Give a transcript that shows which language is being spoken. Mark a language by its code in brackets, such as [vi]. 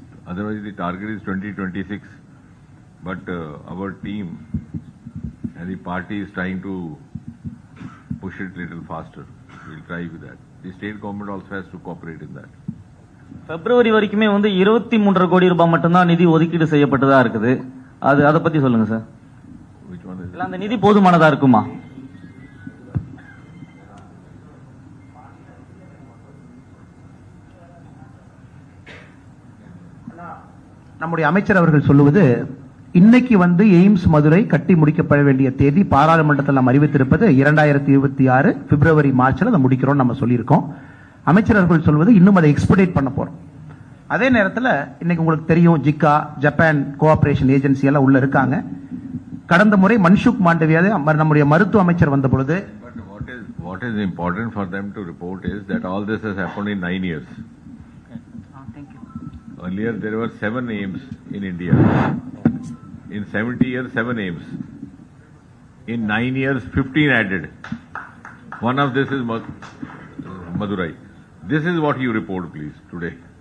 [en] Otherwise the target is 2026. But our team and the party is trying to push it little faster. We'll try with that. The state government also has to cooperate in that. [ta] பிப்ரவரி வரைக்குமே 23 கோடி ரூபாய் மட்டும்தான் நிதி ஒதுக்கீடு செய்யப்பட்டதா இருக்குது. அதை பத்தி சொல்லுங்க sir. [en] Which one is it? [ta] அந்த நிதி போதுமானதா இருக்குமா? நம்முடைய அமைச்சர் அவர்கள் சொல்லுவது, இன்னைக்கு எய்ம்ஸ் மதுரை கட்டி முடிக்கப்பட வேண்டிய தேதி பாராளுமன்றத்தில் நாம் அறிவித்திருப்பது 2026 பிப்ரவரி மார்ச்ல அதை முடிக்கிறோம் நம்ம சொல்லியிருக்கோம். அமைச்சர் அவர்கள் சொல்வது இன்னும் அதை எக்ஸ்பெடிட் பண்ண போறோம். அதே நேரத்தில் இன்னைக்கு உங்களுக்கு தெரியும், ஜிக்கா, ஜப்பான் கோஆபரேஷன் ஏஜென்சி எல்லாம் உள்ள இருக்காங்க. கடந்த முறை மன்சுக் மாண்டவியா நம்முடைய மருத்துவ அமைச்சர் வந்த பொழுது, [en] what is important for them to report is that all this has happened in 9 years. Earlier there were 7 aims in India. In 70 years, 7 aims. In 9 years, 15 added. One of this is Madurai. This is what you report, please, today.